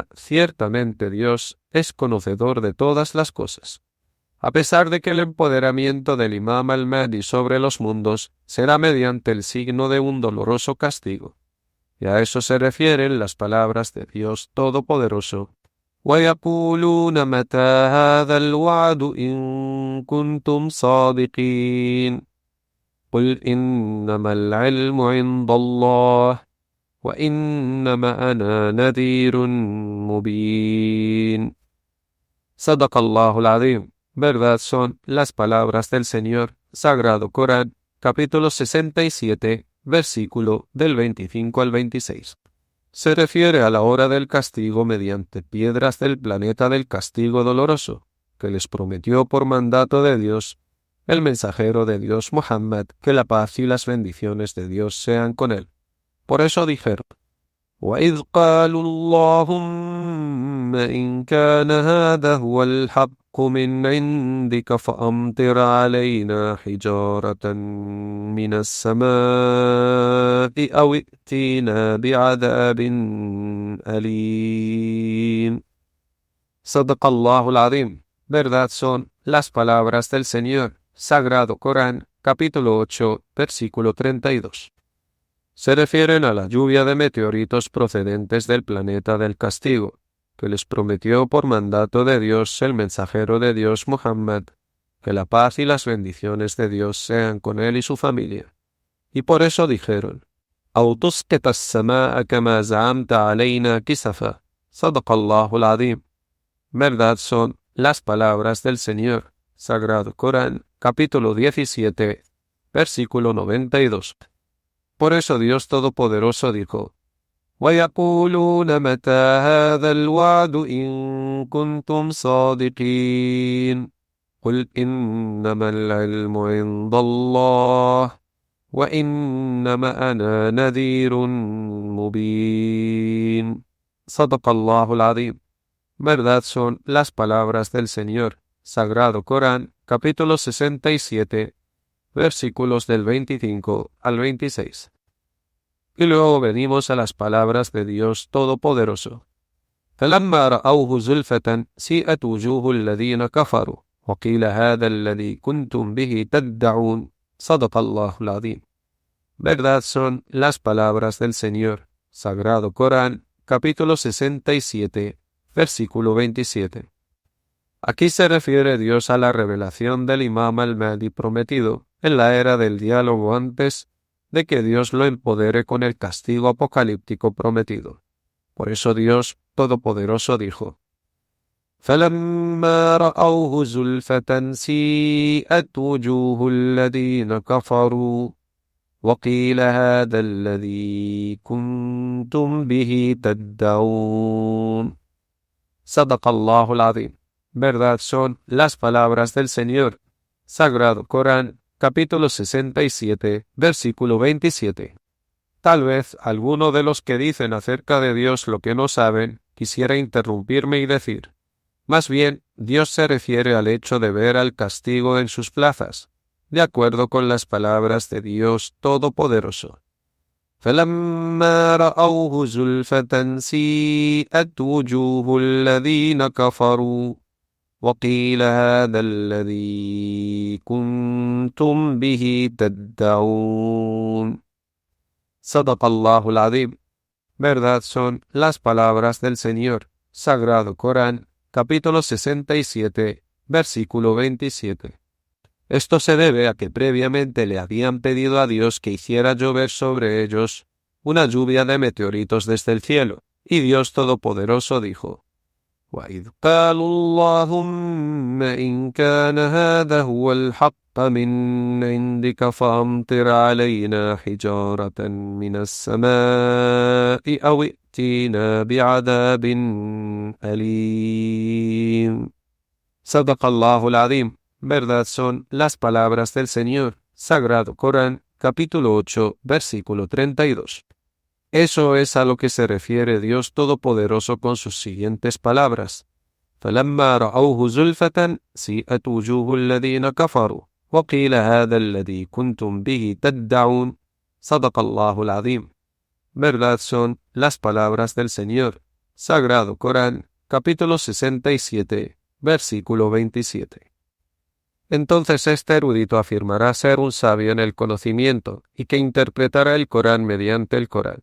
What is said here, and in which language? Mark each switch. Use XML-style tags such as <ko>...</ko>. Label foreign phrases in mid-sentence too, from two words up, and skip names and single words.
<es>Ciertamente Dios es conocedor de todas las cosas. A pesar de que el empoderamiento del Imam al-Mahdi sobre los mundos será mediante el signo de un doloroso castigo, y a eso se refieren las palabras de Dios Todopoderoso.</es> <ar>وَيَقُولُونَ مَتَى هَذَا الْوَعْدُ إِن كُنتُمْ صَادِقِينَ قُلْ إِنَّمَا الْعِلْمُ عِندَ اللَّهِ وَإِنَّمَا أَنَا نَذِيرٌ مُبِينٌ. صدق الله العظيم.</ar> <es>Verdad son las palabras del Señor. Sagrado Corán, capítulo 67, versículo del 25 al 26. Se refiere a la hora del castigo mediante piedras del planeta del castigo doloroso, que les prometió por mandato de Dios el mensajero de Dios Muhammad, que la paz y las bendiciones de Dios sean con él. Por eso dijeron:</es> <ar>وَإِذْ قَالُوا اللَّهُمَّ إِنْ كَانَ هَذَا هُوَ الْحَقُّ مِنْ عِنْدِكَ فَأَمْطِرْ عَلَيْنَا حِجَارَةً مِنَ السَّمَاءِ أَوْ ائْتِنَا بِعَذَابٍ أَلِيمٍ. صدق الله العظيم.</ar> <es>Verdad son las palabras del Señor. Sagrado Corán, capítulo 8, versículo 32. Se refieren a la lluvia de meteoritos procedentes del planeta del castigo, que les prometió por mandato de Dios el mensajero de Dios Muhammad, que la paz y las bendiciones de Dios sean con él y su familia. Y por eso dijeron:</es> <ar>أَوْ تُسْقِطَ السَّمَاءَ كَمَا زَعَمْتَ عَلَيْنَا كِسَفًا. صدق الله العظيم.</ar> <es>Verdad son las palabras del Señor. Sagrado Corán, capítulo 17, versículo 92. Por eso Dios Todopoderoso dijo:</es> <ar>وَيَقُولُونَ مَتَى هَذَا الْوَعْدُ إِن كُنتُمْ صَادِقِينَ قُلْ إِنَّمَا الْعِلْمُ عِندَ اللَّهِ وَإِنَّمَا أَنَا نَذِيرٌ مُبِينٌ. صدق الله العظيم.</ar> <es>Verdad son las palabras del Señor. Sagrado Corán, capítulo 67, versículos del 25 al 26. Y luego venimos a las palabras de Dios Todopoderoso.</es> <ar>فلما رأوه زلفة سيئت وجوه الذين كفروا وقيل هذا الذي كنتم به تدعون صدق الله العظيم.</ar> <es>Verdad son las palabras del Señor. Sagrado Corán, capítulo 67, versículo 27. Aquí se refiere Dios a la revelación del Imam al-Mahdi prometido en la era del diálogo antes de que Dios lo empodere con el castigo apocalíptico prometido. Por eso Dios Todopoderoso dijo:</es> <ar>فَلَمَّا رَأَوْهُ زُلْفَةً سِيئَتْ وُجُوهُ الَّذِينَ كَفَرُوا وَقِيلَ هَذَا الَّذِي كُنْتُمْ بِهِ تَدَّعُونَ صدق الله العظيم.</ar> <es>Verdad son las palabras del Señor. Sagrado Corán, capítulo 67, versículo 27. Tal vez alguno de los que dicen acerca de Dios lo que no saben quisiera interrumpirme y decir: más bien, Dios se refiere al hecho de ver al castigo en sus plazas, de acuerdo con las palabras de Dios Todopoderoso.</es> <ar>فَلَمَّا رَأَوْهُ زُلْفَةً سِيئَتْ وُجُوهُ الَّذِينَ كَفَرُوا وَقِيلَ هَذَا الَّذِي كُنْتُمْ بِهِ تَدَّعُونَ صدق الله العظيم.</ar> <es>Verdad son las palabras del Señor. Sagrado Corán, capítulo 67, versículo 27. Esto se debe a que previamente le habían pedido a Dios que hiciera llover sobre ellos una lluvia de meteoritos desde el cielo, y Dios Todopoderoso dijo:</es> <ar>وَإِذْ قَالُوا اللَّهُمَّ إِنْ كَانَ هَذَا هُوَ الْحَقَّ مِنْ عِنْدِكَ فَأَمْطِرْ عَلَيْنَا حِجَارَةً مِنَ السَّمَاءِ أَوْ ائْتِنَا بِعَذَابٍ أَلِيمٍ صدق الله العظيم.</ar> <es>Verdad son las palabras del Señor. Sagrado Corán, capítulo 8, versículo 32. Eso es a lo que se refiere Dios Todopoderoso con sus siguientes palabras.</es> <ar>فَلَمَّا رَأَوْهُ زُلْفَةً سِيئَتْ وُجُوهُ الَّذِينَ كَفَرُوا وَقِيلَ هَذَا الَّذِي كُنْتُمْ بِهِ تَدَّعُونَ صدق الله العظيم.</ar> <es>Verdad son las palabras del Señor. Sagrado Corán, capítulo 67, versículo 27. Entonces este erudito afirmará ser un sabio en el conocimiento y que interpretará el Corán mediante el Corán.</es>